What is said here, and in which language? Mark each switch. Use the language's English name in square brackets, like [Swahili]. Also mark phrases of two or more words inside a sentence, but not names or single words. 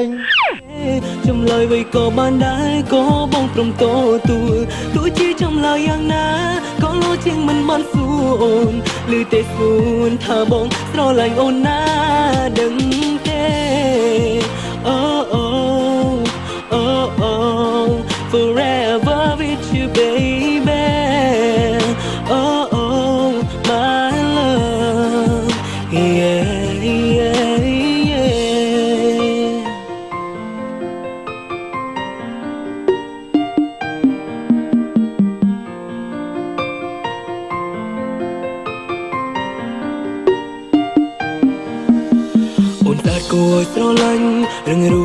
[Khmer] ចម្លើយអ្វីក៏បានដែរក៏បងព្រមទទួលទោះជាចម្លើយយ៉ាងណា ក៏លោជាងមិនបានសួរអូនឬទេ ស្ងួនថាបងស្រឡាញ់អូនណាដឹងទេអូអូអូអូ [English] forever with you baby oh oh my love yeah yeah yeah [Khmer] អូនស្អាតគួរឲ្យស្រឡាញ់រឹងរូស